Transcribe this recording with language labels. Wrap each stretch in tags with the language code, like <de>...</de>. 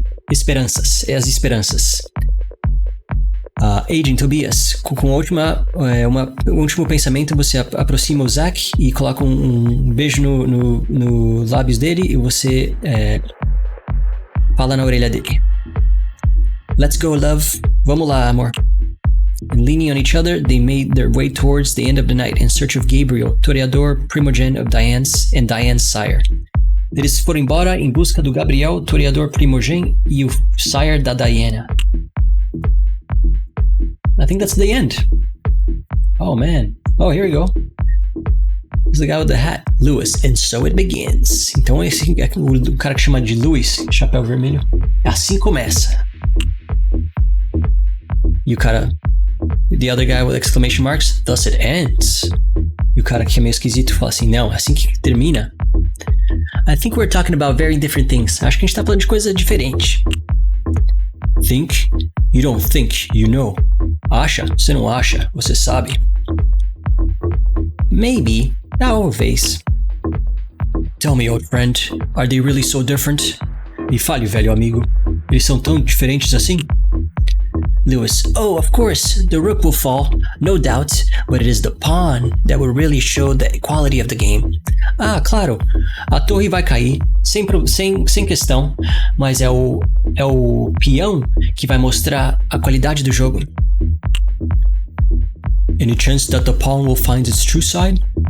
<pt>Esperanças, as esperanças. Aiden, Tobias, com o último pensamento, você aproxima o Zach e coloca um beijo no lábios dele e você fala na orelha dele.</pt> <en>Let's go, love.</en> <pt>Vamos lá, amor.</pt> <en>And leaning on each other, they made their way towards the end of the night in search of Gabriel, toreador primogen of Diane's sire.</en> <pt>Eles foram embora em busca do Gabriel, toreador primogen, e o sire da Diana.</pt> <en>I think that's the end. Oh, man. Oh, here we go. It's the guy with the hat, Lewis, and so it begins.</en> <pt>Então esse é o cara que chama de Lewis, chapéu vermelho. Assim começa. E o cara,</pt> <en>the other guy with exclamation marks, thus it ends.</en> <pt>E o cara que é meio esquisito fala assim, não, é assim que termina.</pt> <en>I think we're talking about very different things.</en> <pt>Acho que a gente tá falando de coisa diferente.</pt> <en>Think? You don't think, you know.</en> <pt>Acha? Você não acha, você sabe.</pt> <en>Maybe,</en> <pt>talvez.</pt> <en>Tell me, old friend, are they really so different?</en> <pt>Me fale, velho amigo. Eles são tão diferentes assim?</pt> <en>Lewis, oh, of course, the rook will fall, no doubt, but it is the pawn that will really show the quality of the game.</en> <pt>Ah, claro, a torre vai cair, sem questão, mas é o peão que vai mostrar a qualidade do jogo.</pt> <en>Any chance that the pawn will find its true side?</en>